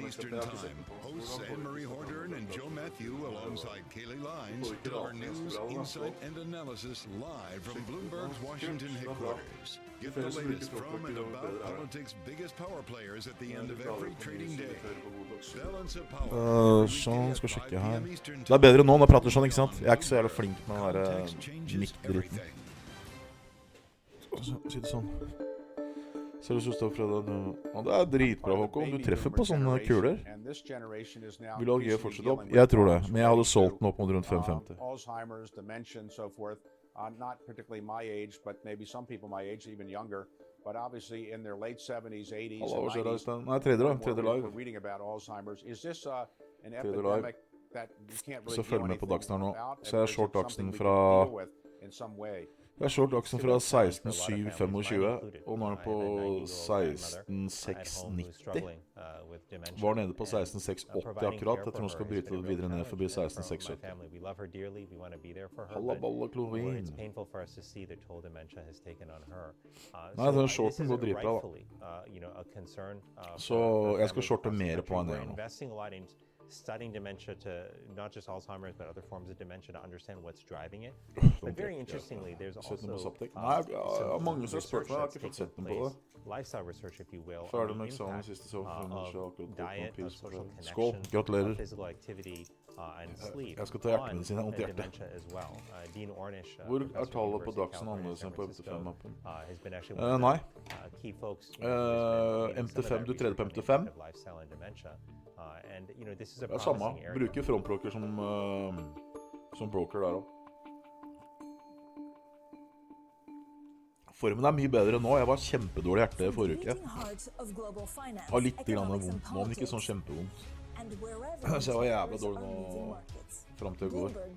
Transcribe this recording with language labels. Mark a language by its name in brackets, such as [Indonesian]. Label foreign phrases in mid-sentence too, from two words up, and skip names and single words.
[English] Eastern Time, hosts Anne-Marie Hordern and Joe Matthew alongside Kaylee Lines deliver news, insight, and analysis live from Bloomberg's Washington headquarters. Get the latest from and about politics' biggest power players at the end of every trading day. Balance of power. [Norwegian] Sånn, skal sjekke her. Det bedre nå når jeg prater sånn, ikke sant? Jeg ikke så jævlig flink med den der mic-dritten. Si det sånn. Ser du står fra den? Det dritbra, Håkon. Du treffer på sånne kuler. Vil AG fortsette opp? Jeg tror det, men jeg hadde solgt den opp mot rundt 550. [English] Alzheimer's, dementia and so forth. Not particularly my age, but maybe some people my age, even younger. But obviously in their late 70s, 80s, and 90s, [Norwegian] Nei, tredje live. [English] we're reading about Alzheimer's. Is this an epidemic that you can't really do anything about? [Norwegian] Så jeg er short Daxen fra [English] in some way. [Norwegian] Jeg er short Daxen fra 16.725, og nå er den på 16.690. Var nede på 16.680 akkurat. Jeg tror den skal bryte det videre ned forbi 16.670. Halla balla klovin. Nei, den shorten går dritbra da. Så jeg skal shorte mer på enn det nå. [English] Studying dementia to not just Alzheimer's but other forms of dementia to understand what's driving it. But very interestingly, there's also [Norwegian] mange som spør meg, jeg har ikke fått sett den på det. [English] Lifestyle research, if you will, [Norwegian] Ferdig med eksamen siste så [English] diet, social [Norwegian] skål, [English] connection, [Norwegian] gratulerer. [English] physical activity, and sleep. [Norwegian] Jeg skal ta hjertemedisin, jeg har vondt i hjertet. [English] Dementia as well. Dean Ornish, [Norwegian] Hvor er tallet på Daxen annerledes enn på MT5-appen? [English] has been actually one of [Norwegian] Nei. [English] key folks [Norwegian] MT5, du tredje på MT5? [English] lifestyle and dementia. And you know, this is a [Norwegian] Det er samme, promising area. bruker frontbroker som broker der også. Formen er mye bedre nå, jeg var kjempedårlig hjerte forrige uke. Har litt grann vondt nå, men ikke sånn kjempevondt. Så jeg var jævlig dårlig nå frem til i går.